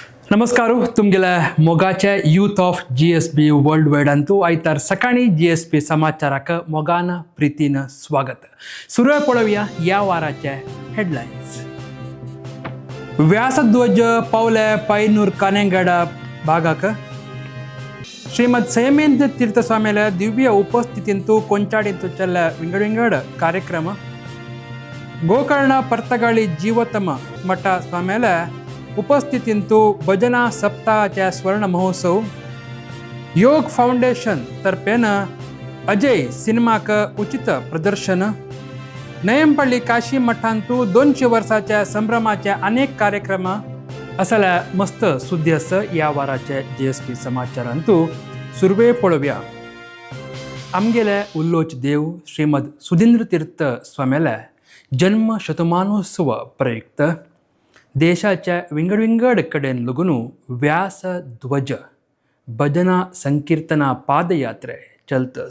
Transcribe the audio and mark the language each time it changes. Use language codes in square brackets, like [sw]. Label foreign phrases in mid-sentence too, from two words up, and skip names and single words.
[kok] नमस्कार तुमगेल्या मोगाच्या यूथ ऑफ GSB वर्ल्ड वाईड अंतू आयतार सकाळी GSB समाचाराक मोगान प्रीतीन स्वागत. सुरू पळोवया या वाराचे हेडलाईन्स. व्यासध्वज पावले पैनूर कानेगड भागाक ಶ್ರೀಮದ್ ಸಂಯಮೇಂದ್ರ ತೀರ್ಥಸ್ವಾಮಿಯ ದಿವ್ಯ ಉಪಸ್ಥಿತಿಯಂತೂ ಕೊಂಚಾಡಿಂತು ಚೆಲ್ಲ ವಿಂಗಡ ಕಾರ್ಯಕ್ರಮ. ಗೋಕರ್ಣ ಪರ್ತಗಾಳಿ ಜೀವೋತ್ತಮ ಮಠ ಸ್ವಾಮಿಯ उपस्थितींतू भजना सप्ताहाच्या स्वर्ण महोत्सव. योग फाउंडेशन तर्फेन अजय सिनेमाक उचित प्रदर्शन. नयंपल्ली काशी मठांतू 200 वर्षाच्या संभ्रमाचे अनेक कार्यक्रम असल्या मस्त सुद्धी असं या वाराचे GSB समाचारांतू सुरवे पळोवया. आमगेले उल्लोच देव श्रीमद सुधींद्र तीर्थ स्वामीला जन्म शतमानोत्सव प्रयुक्त देशाच्या विंगड कडेन लगून व्यास ध्वज भजना संकीर्तना पादयात्रे चलतस.